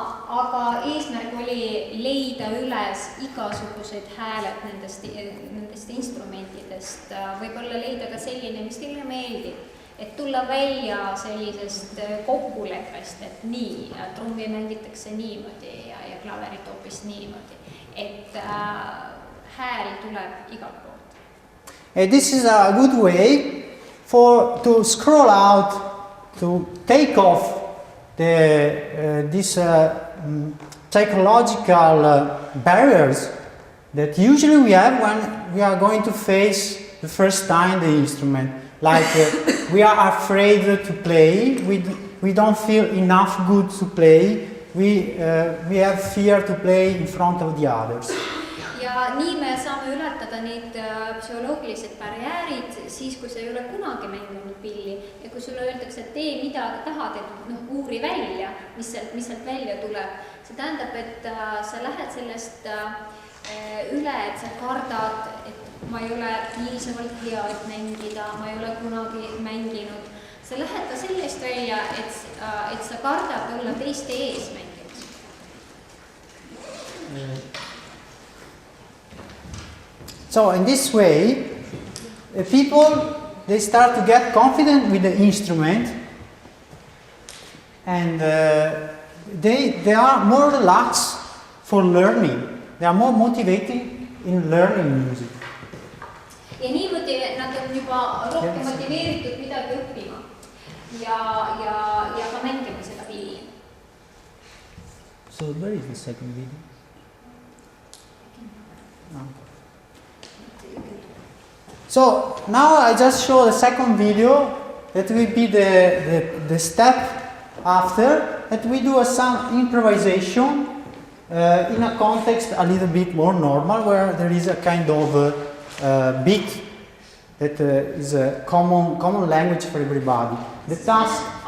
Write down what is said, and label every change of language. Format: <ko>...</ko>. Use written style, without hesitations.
<et>Aga eesmärk oli leida üles igasugused hääled nendest instrumentidest, võib-olla leida ka selline, mis teile meeldib, et tulla välja sellisest kokkuleppest, et nii, trummi mängitakse niimoodi ja klaverit hoopis niimoodi, et hääl tuleb igalt poolt.</et> <en>And this is a good way to scroll out, to take off these psychological barriers that usually we have when we are going to face the first time the instrument. Like we are afraid to play, we don't feel enough good to play, we have fear to play in front of the others.</en> <et>Ja nii me saame ületada need psühholoogilised barjäärid siis, kui sa ei ole kunagi mänginud pilli ja kui sulle öeldakse, et tee mida tahad, et uuri välja, mis sealt välja tuleb. See tähendab, et sa lähed sellest üle, et sa kardad, et ma ei ole piisavalt hea, et mängida, ma ei ole kunagi mänginud. Sa lähed ka sellest välja, et sa kardad olla teiste ees mängimas.</et> <en>So in this way, people, they start to get confident with the instrument and they are more relaxed for learning. They are more motivated in learning music.</en> <et>Ja niimoodi nad on juba rohkem motiveeritud midagi õppima ja ka mängima seda pilli.</et> <en>So where is the second video? No. So now I just show the second video that will be the step after that we do some improvisation in a context a little bit more normal, where there is a kind of beat that is a common language for everybody. The task.</en>